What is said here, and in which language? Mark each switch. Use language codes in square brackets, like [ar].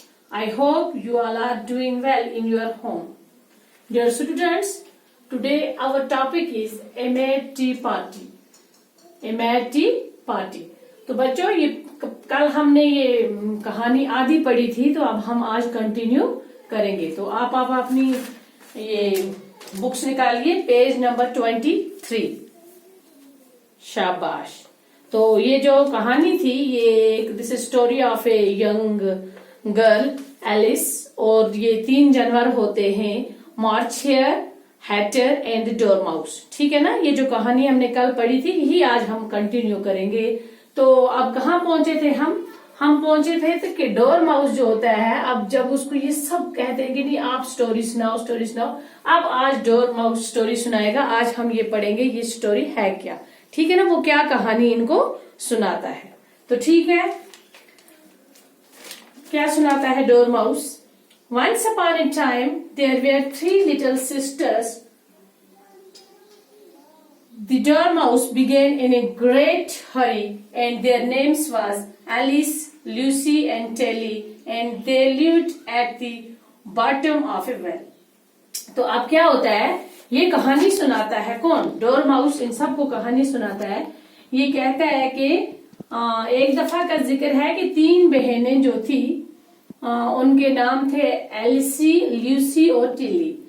[en] I hope you all are doing well in your home. Dear students, today our topic is a mad tea party. A mad tea party. [hi] तो बच्चों ये कल हमने ये कहानी आधी पढ़ी थी, तो अब हम आज कंटिन्यू करेंगे। तो आप अपनी ये बुक्स निकालिए, पेज नंबर 23। शाबाश। तो ये जो कहानी थी, ये [en] this story of a young girl Alice, [hi] और ये 3 जानवर होते हैं, मार्च हेयर, हैटर एंड डोरमाउस। ठीक है ना। ये जो कहानी हमने कल पढ़ी थी, यही आज हम कंटिन्यू करेंगे। तो अब कहाँ पहुंचे थे हम पहुंचे थे कि डोरमाउस जो होता है, अब जब उसको ये सब कहते हैं कि नहीं आप स्टोरी सुनाओ, अब आज डोरमाउस स्टोरी सुनाएगा। आज हम ये पढ़ेंगे ये स्टोरी है क्या। ठीक है ना, वो क्या कहानी इनको सुनाता है। तो ठीक है, क्या सुनाता है dormouse. [en] Once upon a time there were 3 little sisters. The Dormouse began in a great hurry, and their names was Alice, Lucy, and Telly, and they lived at the bottom of a well. [hi] तो अब क्या होता है, ये कहानी सुनाता है कौन? डोरमाउस इन सबको कहानी सुनाता है। ये कहता है कि एक दफा का जिक्र है कि 3 बहनें जो थी, उनके नाम थे एलिसी, ल्यूसी और टिल्ली।